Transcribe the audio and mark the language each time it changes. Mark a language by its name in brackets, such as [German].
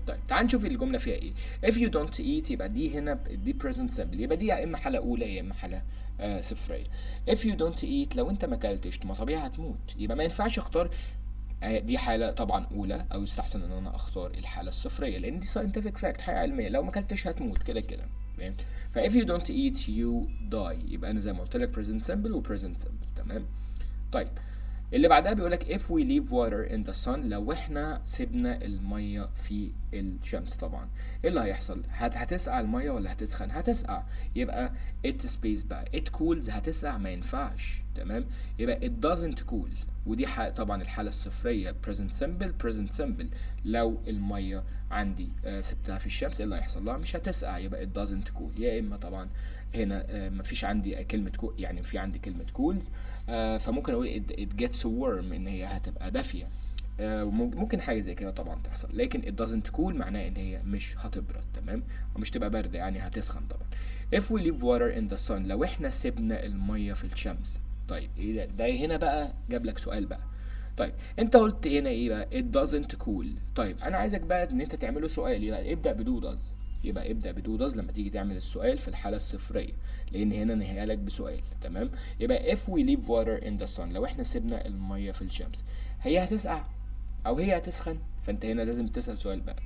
[Arabic] طيب تعال نشوف الجملة فيها إيه. If you don't eat، يبقى دي هنا دي present simple، يبقى دي يا إما حالة أولى يا إما حالة صفرية. If you don't eat لو أنت ما أكلتش، ما طبيعي هتموت، يبقى ما ينفعش أختار دي حالة طبعا أولى، أو يستحسن إن أنا أختار الحالة الصفرية، لأن دي scientific fact، حاجة علمية، لو ما أكلتش هتموت كده كده. [English] فاهم؟ ف if you don't eat you die، يبقى أنا زي ما قلت لك present simple و present simple. [Arabic] تمام. طيب اللي بعدها بيقولك if we leave water in the sun، لو احنا سيبنا المية في الشمس، طبعا ايه اللي هيحصل؟ هتسقع المية ولا هتسخن؟ هتسقع. يبقى it space بقى it cools، هتسقع ما ينفعش. تمام. [English] يبقى it doesn't cool، ودي طبعا الحالة الصفرية present simple present simple. [Arabic] لو المية عندي سبتها في الشمس ايه اللي هيحصل لها؟ مش هتسقع، يبقى it doesn't cool. يا اما طبعا هنا مفيش عندي كلمة يعني في عندي كلمة cools، فممكن اقول it gets warm، ان هي هتبقى دافية. ممكن حاجة زي كده طبعا تحصل، لكن it doesn't cool معناه ان هي مش هتبرد. تمام. ومش تبقى باردة، يعني هتسخن طبعا. [English] if we leave water in the sun، لو احنا سيبنا المية في الشمس. [Arabic] طيب ايه ده هنا بقى جاب لك سؤال بقى. طيب انت قلت هنا ايه بقى؟ it doesn't cool. طيب انا عايزك بقى ان انت تعمله سؤال، يبقى ابدأ بدو does. يبقى ابدأ بدو does لما تيجي تعمل السؤال في الحالة الصفرية، لان هنا نهيها لك بسؤال. تمام. يبقى if we leave water in the sun، لو احنا سيبنا المية في الشمس، هي هتسقع او هي هتسخن؟ فانت هنا لازم تسأل سؤال بقى.